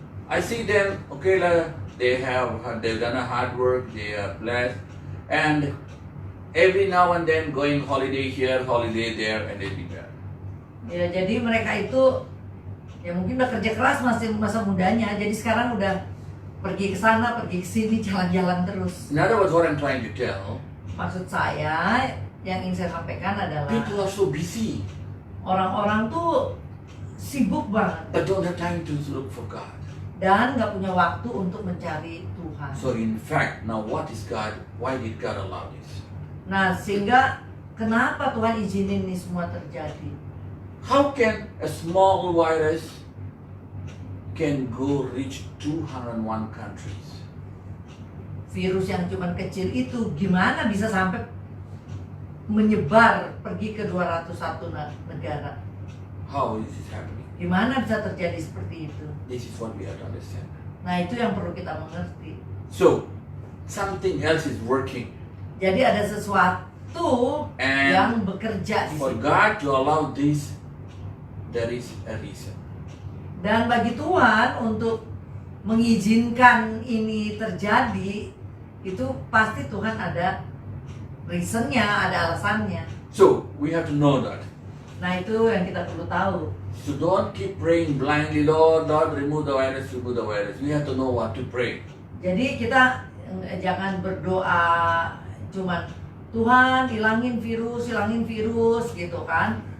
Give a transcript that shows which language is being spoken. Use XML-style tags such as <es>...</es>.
<en>I see them, okay lah, they've done a hard work, they are blessed, and every now and then going holiday here, holiday there, and they be there.</en> <id>Ya jadi mereka itu ya mungkin udah kerja keras masih masa mudanya, jadi sekarang udah pergi ke sana, pergi ke sini, jalan-jalan terus.</id> <en>In other words, what I'm trying to tell,</en> <id>Maksud saya yang ingin saya sampaikan adalah</id> <en>people are so busy,</en> <id>orang-orang tuh sibuk banget</id> <en>but don't have time to look for God.</en> <id>dan nggak punya waktu untuk mencari Tuhan.</id> <en>So in fact, now what is God? Why did God allow this?</en> <id>Nah sehingga kenapa Tuhan izinin ini semua terjadi?</id> <en>How can a small virus can go reach 201 countries?</en> <id>Virus yang cuman kecil itu gimana bisa sampai menyebar pergi ke 201 negara?</id> <en>How is this happening?</en> <id>Gimana bisa terjadi seperti itu?</id> <en>This is what we have to understand.</en> <id>Nah itu yang perlu kita mengerti.</id> <en>So, something else is working.</en> <id>Jadi ada sesuatu</id> <en>And</en> <id>yang bekerja di</id> <en>for</en> <id>situ.</id> <en>God to allow this, there is a reason.</en> <id>Dan bagi Tuhan untuk mengizinkan ini terjadi, itu pasti Tuhan ada reasonnya, ada alasannya.</id> <en>So, we have to know that.</en> <id>Nah itu yang kita perlu tahu.</id> <en>So don't keep praying blindly, Lord, Lord, remove the virus, remove the virus. We have to know what to pray.</en> <id>Jadi kita jangan berdoa cuman Tuhan hilangin virus gitu kan.</id>